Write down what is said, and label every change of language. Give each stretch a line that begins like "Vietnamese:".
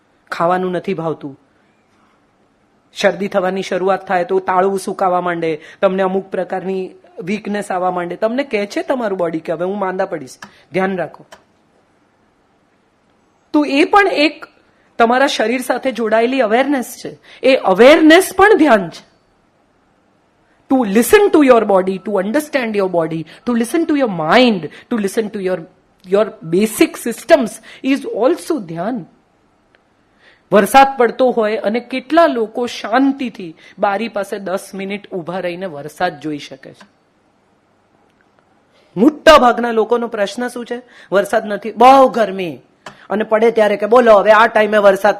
Gujarati: ખાવાનું નથી ભાવતું, શરદી થવાની શરૂઆત થાય તો તાળું સુકાવા માંડે, તમને અમુક પ્રકારની વીકનેસ આવવા માંડે, તમને કહે છે તમારું બોડી કે હવે હું માંદા પડીશ, ધ્યાન રાખો. તો એ પણ એક તમારા શરીર સાથે જોડાયેલી અવેરનેસ છે. એ અવેરનેસ પણ ધ્યાન છે.
English: To listen to your body, to understand your body, to listen to your mind, to listen to your basic systems is also dhyan.
Gujarati: વરસાદ પડતો હોય અને કેટલા લોકો શાંતિથી બારી પાસે 10 મિનિટ ઊભા રહીને વરસાદ જોઈ શકે છે? મોટા ભાગના લોકોનો પ્રશ્ન શું છે? વરસાદ નથી, બહુ ગરમી, અને પડે ત્યારે કે બોલો હવે આ ટાઈમે વરસાદ.